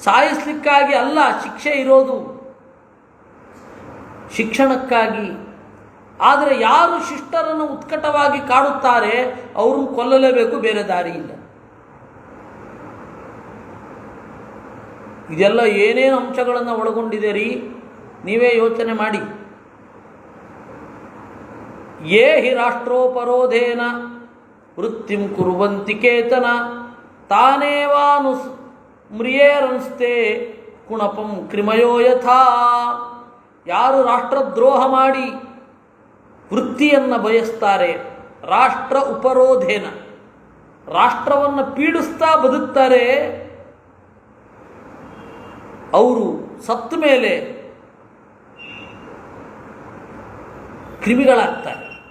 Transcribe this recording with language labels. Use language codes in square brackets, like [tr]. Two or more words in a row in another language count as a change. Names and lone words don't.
[kn] ಸಾಯಿಸಲಿಕ್ಕಾಗಿ ಅಲ್ಲ ಶಿಕ್ಷೆ ಇರೋದು, ಶಿಕ್ಷಣಕ್ಕಾಗಿ. ಆದರೆ ಯಾರು ಶಿಷ್ಟರನ್ನು ಉತ್ಕಟವಾಗಿ ಕಾಡುತ್ತಾರೆ ಅವ್ರನ್ನ ಕೊಲ್ಲಲೇಬೇಕು, ಬೇರೆ ದಾರಿ ಇಲ್ಲ. ಇದೆಲ್ಲ ಏನೇನು ಅಂಶಗಳನ್ನು ಒಳಗೊಂಡಿದೆ ರೀ, ನೀವೇ ಯೋಚನೆ ಮಾಡಿ. [sa] ಯೇ ಹಿ ರಾಷ್ಟ್ರೋಪರೋಧೇನ ವೃತ್ತಿಂ ಕುರುವಂತಿ ಕೇತನ ತಾನೇವಾನು ಮ್ರಿಯೇರಂಸ್ತೆ ಕುಣಪಂ ಕ್ರಿಮಯೋ ಯಥಾ. [kn] ಯಾರು ರಾಷ್ಟ್ರದ್ರೋಹ ಮಾಡಿ ವೃತ್ತಿಯನ್ನು ಬಯಸ್ತಾರೆ, [sa] ರಾಷ್ಟ್ರ ಉಪರೋಧೇನ [kn] ರಾಷ್ಟ್ರವನ್ನು ಪೀಡಿಸ್ತಾ ಬದುಕ್ತಾರೆ, ಅವರು ಸತ್ತ ಮೇಲೆ ಕ್ರಿಮಿಗಳಾಗ್ತಾರೆ.